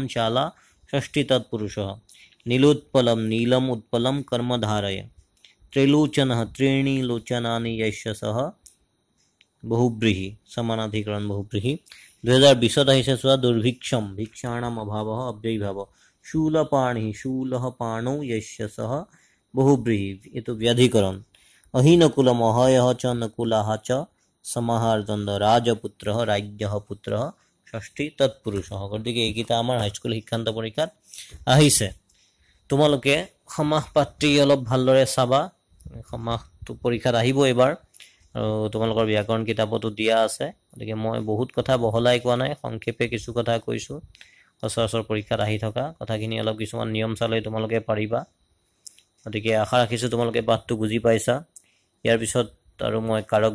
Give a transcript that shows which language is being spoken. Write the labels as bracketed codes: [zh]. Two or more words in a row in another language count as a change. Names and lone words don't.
[sa] शाला षष्ठी तत्पुरुषः नीलोत्पलं नीलम उत्पलं कर्मधारय त्रिलोचनः त्रीणि लोचनानि यस्य सह बहुब्रीहि समानाधिकरण बहुब्रीहि 2020 [as] আহিছে চোৱা [sa] दुर्भिक्षम भिक्षाणाम अभावः अव्ययीभाव शूलपाणि शूलः पाणौ यस्य सह बहुब्रीहि एतु व्याधिकरण अहीनकुलम अहयः च नकुलः च समाहार द्वन्द्व राजपुत्रः राज्ञः पुत्रः षष्ठी तत्पुरुषः গতিকে [as] এইকেইটা আমাৰ হাইস্কুল শিক্ষান্ত পৰীক্ষাত আহিছে তোমালোকে সমাস পাত্ৰী অলপ ভালদৰে চাবা সমাসটো পৰীক্ষাত আহিব এবাৰ আৰু তোমালোকৰ ব্যাকৰণ কিতাপতো দিয়া আছে গতিকে মই বহুত কথা বহলাই কোৱা নাই সংক্ষেপে কিছু কথা কৈছো সচৰাচৰ পৰীক্ষাত আহি থকা কথাখিনি অলপ কিছুমান নিয়ম চালে তোমালোকে পাৰিবা গতিকে আশা ৰাখিছো তোমালোকে পাঠটো বুজি পাইছা ইয়াৰ পিছত আৰু মই কাৰক